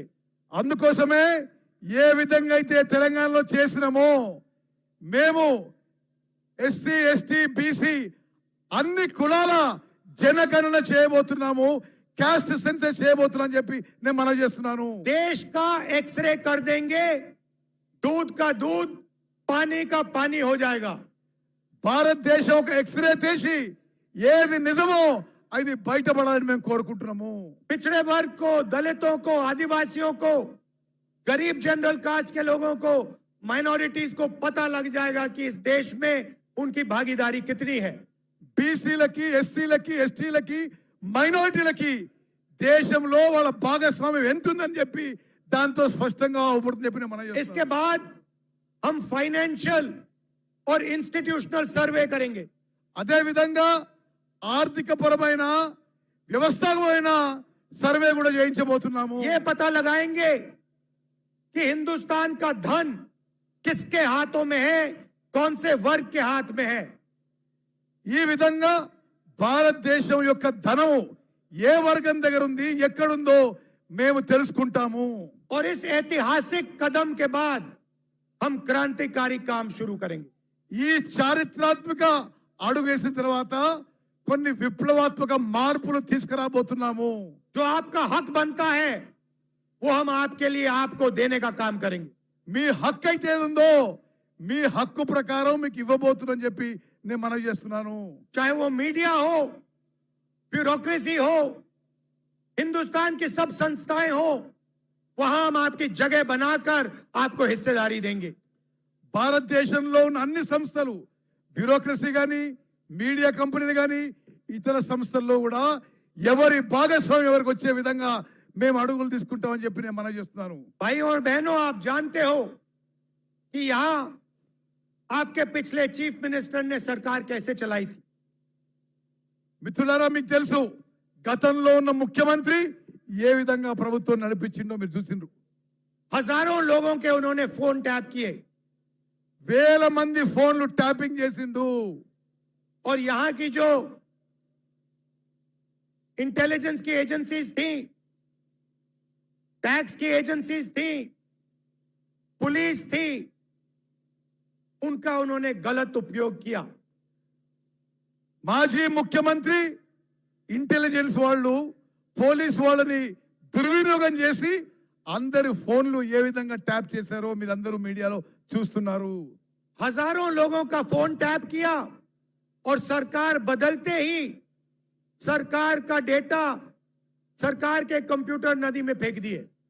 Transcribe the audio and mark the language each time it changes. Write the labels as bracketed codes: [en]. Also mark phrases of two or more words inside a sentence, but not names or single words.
[te] అందుకోసమే ఏ విధంగా అయితే తెలంగాణలో చేసినామో మేము ఎస్సీ ఎస్టీ బీసీ అన్ని కులాల జనగణన చేయబోతున్నాము [en] caste census [te] చేయబోతున్నాం చెప్పి నేను మనం చేస్తున్నాను [hi] देश का एक्सरे कर देंगे, दूध का दूध, पानी का पानी हो जाएगा। [te] భారతదేశం ఒక ఎక్స్రే తీసి ఏది నిజమో అది బయటపడాలని మేము కోరుకుంటున్నాము. [hi] पिछड़े वर्ग को, दलितों को, आदिवासियों को, गरीब [en] general caste [hi] के लोगों को, माइनॉरिटीज को पता लग जाएगा कि इस देश में उनकी भागीदारी कितनी है. [te] బీసీలకి, ఎస్సీలకి, ఎస్టీలకి, మైనారిటీలకి దేశంలో వాళ్ళ భాగస్వామ్యం ఎంత ఉందని చెప్పి దాంతో స్పష్టంగా అవుపడుతుంది చెప్పి మనం [hi] इसके बाद हम फाइनेंशियल और [en] institutional survey [hi] करेंगे. [te] అదే విధంగా ఆర్థిక పరమైన వ్యవస్థాపకమైన సర్వే కూడా చేయించబోతున్నాము. [hi] ये पता लगाएंगे कि हिंदुस्तान का धन किसके हाथों में है, कौन से वर्ग के हाथ में है. [te] ఈ విధంగా భారతదేశం యొక్క ధనం ఏ వర్గం దగ్గర ఉంది, ఎక్కడుందో మేము తెలుసుకుంటాము. [hi] और इस ऐतिहासिक कदम के बाद हम क्रांतिकारी काम शुरू करेंगे. [te] ఈ చారిత్రాత్మక అడుగు వేసిన తర్వాత కొన్ని విప్లవాత్మక మార్పులు తీసుకురాబోతున్నాము. [hi] जो आपका हक बनता है वो हम आपके लिए आपको देने का काम करेंगे. [te] మీ హక్కు అయితే ఏదుందో మీ హక్కు ప్రకారం మీకు ఇవ్వబోతున్నాని చెప్పి నేను మనవి చేస్తున్నాను. [hi] चाहे वो मीडिया हो, ब्यूरोक्रेसी हो, हिंदुस्तान की सब संस्थाएं हो, वहां हम आपकी जगह बनाकर आपको हिस्सेदारी देंगे. [te] భారతదేశంలో ఉన్న అన్ని సంస్థలు, బ్యూరోక్రసీ కానీ, మీడియా కంపెనీలు కానీ, ఇతర సంస్థల్లో కూడా ఎవరి భాగస్వామ్యం ఎవరికి వచ్చే విధంగా మేము అడుగులు తీసుకుంటామని చెప్పి నేను మనవి చేస్తున్నాను. [hi] भाई और बहनों, आप जानते हो कि यहां आपके पिछले [en] chief minister [hi] ने सरकार कैसे चलाई थी. [te] మిత్రులారా, మీకు తెలుసు గతంలో ఉన్న ముఖ్యమంత్రి ఏ విధంగా ప్రభుత్వం నడిపించిండో మీరు చూసిండ్రు. [hi] हजारों लोगों के उन्होंने फोन टैप किए [te] వేల మంది ఫోన్లు ట్యాపింగ్ చేసిండు. [hi] और यहां की जो इंटेलिजेंस की एजेंसीज थी, टैक्स की एजेंसीज थी, पुलिस थी, उनका उन्होंने गलत उपयोग किया. [te] మాజీ ముఖ్యమంత్రి ఇంటెలిజెన్స్ వాళ్ళు, పోలీస్ వాళ్ళని దుర్వినియోగం చేసి అందరి ఫోన్లు ఏ విధంగా ట్యాప్ చేశారో మీరందరూ మీడియాలో చూస్తున్నారు. [hi] हजारों लोगों का फोन टैप किया और सरकार बदलते ही सरकार का डेटा सरकार के कंप्यूटर नदी में फेंक दिए.